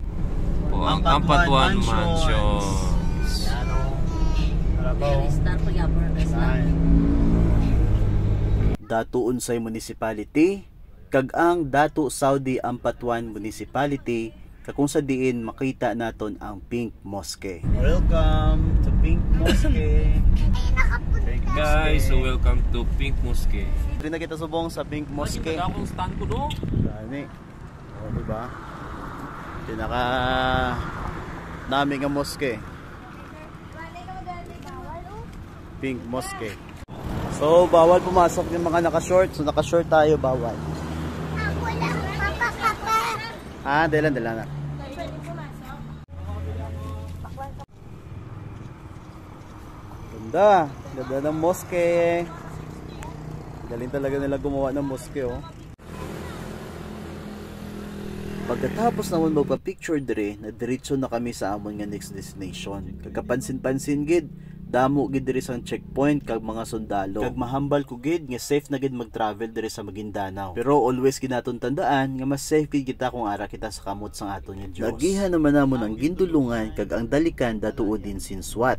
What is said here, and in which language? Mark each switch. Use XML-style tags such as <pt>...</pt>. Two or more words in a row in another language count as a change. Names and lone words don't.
<hil>Ang Ampatuan Mansion. Datu Unsay Municipality kag ang Datu Saudi Ampatuan Municipality, kung sa diin makita naton ang Pink Mosque.</hil> <en>Welcome to Pink Mosque. Guys, so welcome to Pink Mosque.</en> <hil>Dito na kita subong sa Pink Mosque. Ay, akong stand ko do. Dani.</hil> <tl>O diba?</tl> <hil>Pinaka nami nga mosque. Pink Mosque.</hil> <tl>So bawal pumasok yung mga naka-short. So naka-short tayo, bawal. Dala na. Ganda ng mosque. Galing talaga nila gumawa ng mosque, oh.</tl> <hil>Pagkatapos naman magpa-picture dire, na diretso na kami sa amon nga</hil> <en>next destination.</en> <hil>Kagapansin-pansin gid, damo gid diri sang checkpoint kag mga sundalo. Kag mahambal ko gid nga safe na gid mag-travel diri sa Maguindanao. Pero always ginaton tandaan nga mas safe gid kita kung ara kita sa kamot sang aton nga Dios. Nagihan naman namon ang gindulungan kag ang dalikan Datu Udin Sinswat.</hil>